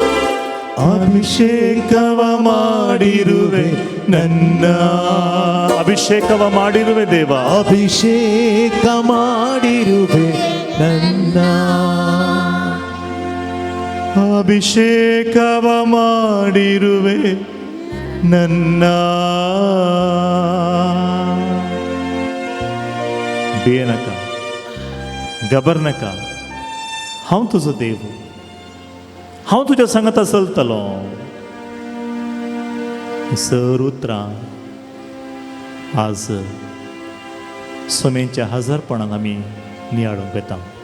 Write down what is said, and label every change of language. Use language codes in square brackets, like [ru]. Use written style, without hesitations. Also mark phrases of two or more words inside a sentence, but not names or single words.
[kn] ಅಭಿಷೇಕವ ಮಾಡಿರುವೆ ನನ್ನ, ಅಭಿಷೇಕವ ಮಾಡಿರುವೆ ದೇವಾ, ಅಭಿಷೇಕ ಮಾಡಿರುವೆ ನನ್ನ, ಅಭಿಷೇಕವ ಮಾಡಿರುವೆ ನನ್ನ. [kok] बेनका घबरनाका, हांव तुजो देव, हांव तुज्या सांगात चलतलो. सर उतरां आज सोमेच्या हजारपणान आमी नियाळूंक येता.